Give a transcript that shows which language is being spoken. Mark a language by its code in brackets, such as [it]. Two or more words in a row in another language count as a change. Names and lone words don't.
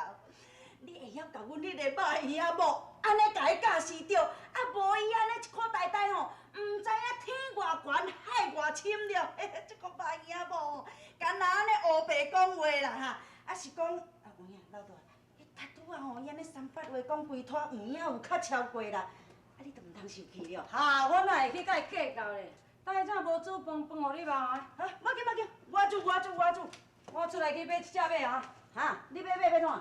[nan] 你会晓甲阮迄个马儿仔某安尼甲伊教示着，啊无伊安尼一口呆呆吼，毋知影天偌悬海偌深了。这个马儿仔某，敢若安尼黑白讲话啦哈，啊是讲啊有影老大，迄拄拄啊吼，伊安尼三八话讲规摊有影有较超过啦，啊你都毋通生气了。哈，我哪会去甲伊计较咧？等下怎无煮饭互你妈啊？啊，莫紧，我煮。我出来去买一只马啊！哈，你要怎？